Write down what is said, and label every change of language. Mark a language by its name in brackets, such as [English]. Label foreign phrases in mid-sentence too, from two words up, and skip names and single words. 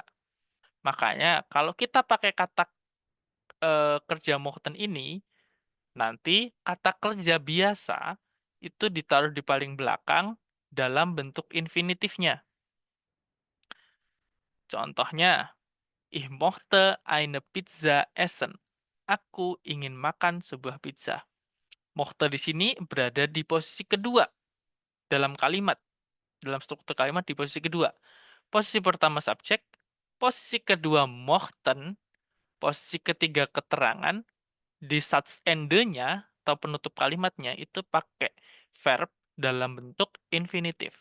[Indonesian] Makanya kalau kita pakai kata kerja mochten ini, nanti kata kerja biasa itu ditaruh di paling belakang dalam bentuk infinitifnya. Contohnya, [German] ich mochte eine Pizza essen. [Indonesian] Aku ingin makan sebuah pizza. Mochte di sini berada di posisi kedua dalam kalimat. Dalam struktur kalimat di posisi kedua. Posisi pertama subjek, posisi kedua mochten, posisi ketiga keterangan, di Satzende-nya atau penutup kalimatnya itu pakai verb dalam bentuk infinitif.